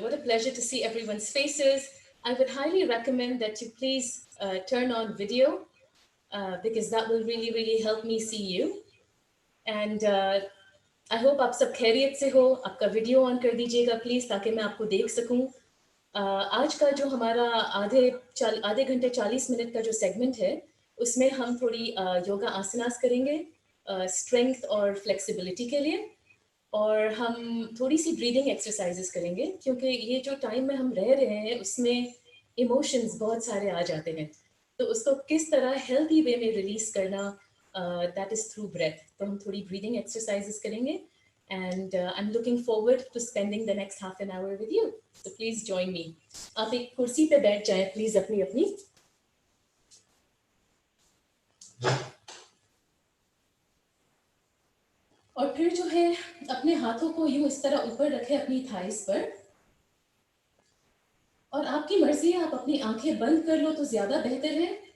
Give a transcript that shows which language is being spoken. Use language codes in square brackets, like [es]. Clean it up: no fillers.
[en] What a pleasure to see everyone's faces. I would highly recommend that you please turn on video because that will really, really help me see you. And I hope [hi] आप सब खैरियत से हो. आपका video on कर दीजिएगा please ताकि मैं आपको देख सकूं. आज का जो हमारा आधे घंटे 40 मिनट का जो सेगमेंट है उसमें हम थोड़ी योगा आसनास करेंगे स्ट्रेंथ और फ्लेक्सिबिलिटी के लिए, और हम थोड़ी सी ब्रीदिंग एक्सरसाइजेस करेंगे क्योंकि ये जो टाइम में हम रह रहे हैं उसमें इमोशंस बहुत सारे आ जाते हैं, तो उसको किस तरह हेल्थी वे में रिलीज करना, [en] That is through breath. [hi] तो हम थोड़ी ब्रीदिंग एक्सरसाइजेस करेंगे [en] and I'm looking forward to spending the next half an hour with you. So please join me. [hi] आप एक कुर्सी पे बैठ जाएं प्लीज अपनी. और फिर जो है अपने हाथों को यूं इस तरह ऊपर रखें अपनी थाइस पर, और आपकी मर्जी है आप अपनी आंखें बंद कर लो तो ज्यादा बेहतर है.